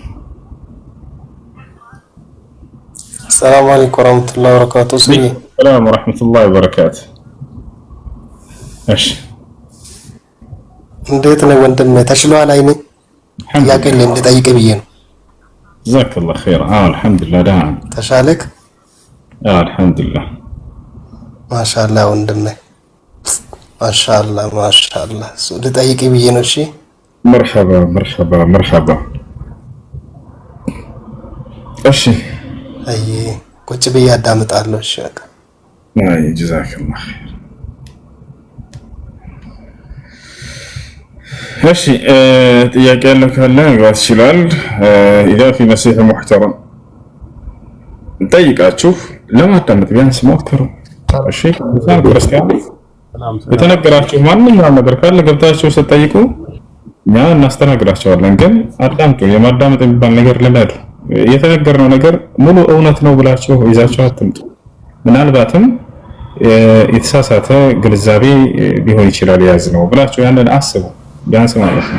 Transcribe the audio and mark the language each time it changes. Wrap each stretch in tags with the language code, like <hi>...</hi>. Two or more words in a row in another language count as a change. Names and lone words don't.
<ar>سلام عليكم ورحمة الله وبركاته። سلام ورحمة الله وبركاته። እሺ</ar> <am>እንዴት ነው ወንድም? ተሽሏል? አይኔ ጥያቄ ልጠይቅ ብዬ ነው።</am> <ar>جزاك الله خير. الحمد لله دهان</ar> <am>ተሻለክ?</am> <ar>الحمد لله</ar> <am>ማሻአላህ ወንድሜ ማሻአላህ እሱ ልጠይቅ ብዬ ነው። እሺ</am> <ar>مرحبا مرحبا مرحبا እሺ</ar> <am>አይ ቁጭ ብዬ አዳምጣለሁ። እሺ በቃ አይ</am> <ar>جزاك الله خير</ar> <am>እሺ ጥያቄ ያለው ካለ መግባት ይችላል።</am> <ar>إذا في مسيح محترم</ar> <am>ጠይቃችሁ ለማዳመጥ ቢያንስ ሞክሩ። እሺ በጣም ክርስቲያን የተነገራችሁ ማንኛውም ነገር ካለ ገብታችሁ ስትጠይቁ እኛ እናስተናግዳቸዋለን። ግን አዳምጡ። የማዳመጥ የሚባል ነገር ልመዱ። የተነገረው ነገር ሙሉ እውነት ነው ብላችሁ ይዛችሁ አትምጡ። ምናልባትም የተሳሳተ ግንዛቤ ሊሆን ይችላል ያዝ ነው ብላችሁ ያንን አስቡ። ቢያንስ ማለት ነው</am>